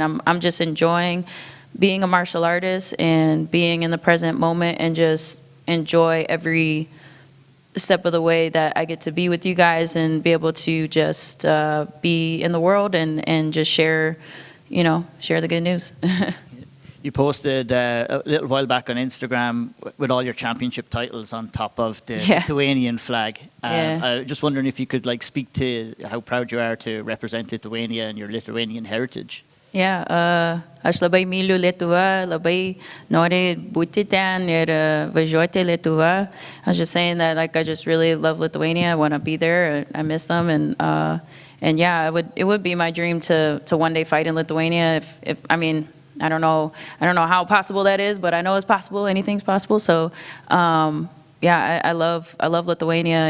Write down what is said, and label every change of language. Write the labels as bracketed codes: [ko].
[en] I'm just enjoying being a martial artist and being in the present moment, and just enjoy every step of the way that I get to be with you guys and be able to just be in the world and just share the good news. You posted a little while back on Instagram with all your championship titles on top of the Lithuanian flag. I was just wondering if you could like speak to how proud you are to represent Lithuania and your Lithuanian heritage. [lt] Yeah, aš labai myliu Lietuvą, labai noriu būti ten ir važiuoti Lietuvą. [en] I was just saying that, like, I just really love Lithuania. I want to be there. I miss them, and yeah, it would be my dream to one day fight in Lithuania. If I mean, I don't know how possible that is, but I know it's possible. Anything's possible. So, yeah, I love Lithuania.